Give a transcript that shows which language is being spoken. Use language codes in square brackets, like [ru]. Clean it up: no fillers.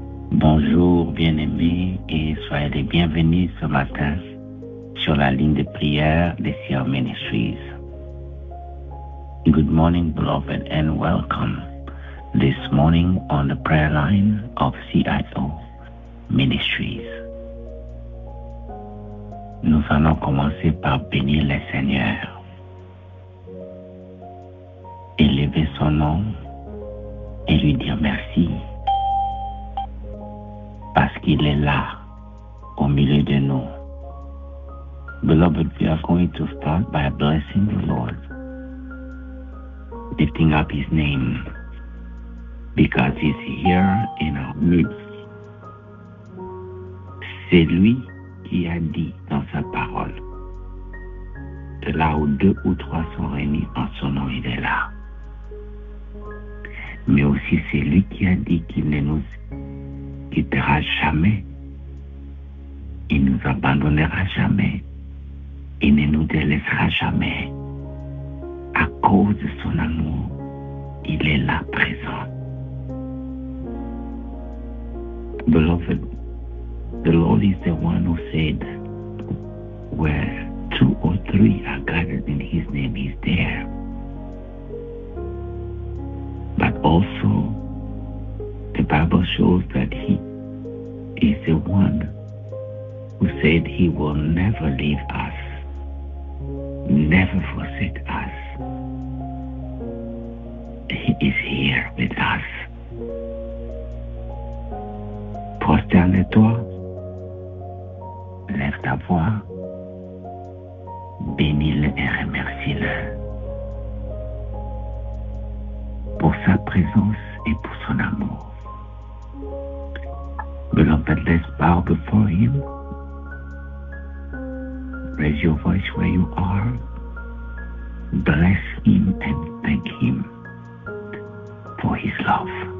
[fr] Bonjour bien-aimés et soyez les bienvenus ce matin sur la ligne de prière des CR Ministries. [en] Good morning, beloved, and welcome this morning on the prayer line of CIO Ministries. [fr] Nous allons commencer par bénir le Seigneur, élever son nom et lui dire merci parce qu'il est là au milieu de nous. [en] Beloved, we are going to start by blessing the Lord, lifting up his name because he's here in our midst. [fr] C'est lui qui a dit dans sa parole que là où 2 ou 3 sont réunis en son nom, il est là. Mais aussi c'est lui qui a dit qu'il ne nous quittera jamais, il ne nous abandonnera jamais, il ne nous délaissera jamais. À cause de son amour, il est là présent. [en] Beloved, the Lord is the one who said, where 2 or 3 are gathered in his name, he's there. But also, the Bible shows that he is the one who said he will never leave us, never forsake us. He is here with us. [fr] Prosterne-toi, lève ta voix, bénis-le et remercie-le pour sa présence et pour son amour. [en] Beloved, let's bow before him. Raise your voice where you are. Bless him and thank him for his love.